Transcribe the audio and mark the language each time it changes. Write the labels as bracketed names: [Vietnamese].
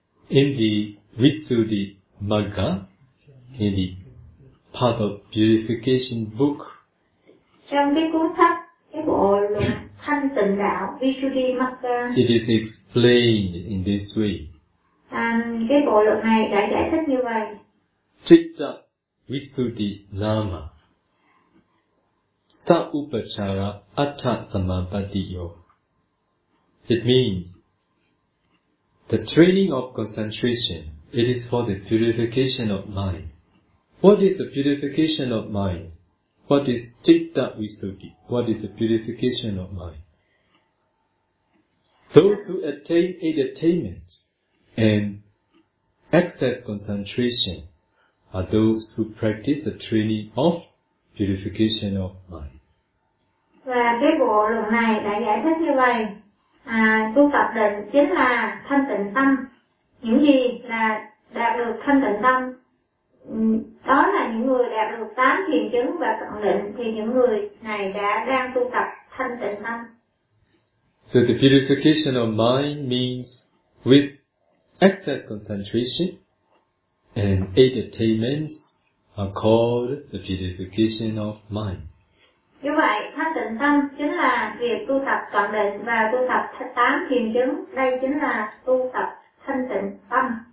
[English] In the Visuddhi Magga, in the part of purification book. [Vietnamese] Trong cái cuốn sách cái bộ luận thanh tịnh đạo Visuddhi Magga. [English] It is a explained in this way. [Vietnamese] Cái bộ luận này đã giải thích như vậy. [Pali] Citta Visuddhi Nama Sa Upachara Atta Samapatiyo. [English] It means the training of concentration, it is for the purification of mind. What is the purification of mind? What is Citta Visuddhi? What is the purification of mind? Those who attain eight attainments and excess concentration are those who practice the training of purification of mind. [Vietnamese] Và cái bộ luận này đã giải thích như vậy. Tu tập định chính là thanh tịnh tâm. Những gì là đạt được thanh tịnh tâm, đó là những người đạt được tám thiền chứng và cận định, thì những người này đã đang tu tập thanh tịnh tâm. [English] So the purification of mind means with excess concentration and eight attainments are called the purification of mind. [Vietnamese] Như vậy, thanh tịnh tâm chính là việc tu tập toàn định và tu tập tám thiền chứng. Đây chính là tu tập thanh tịnh tâm.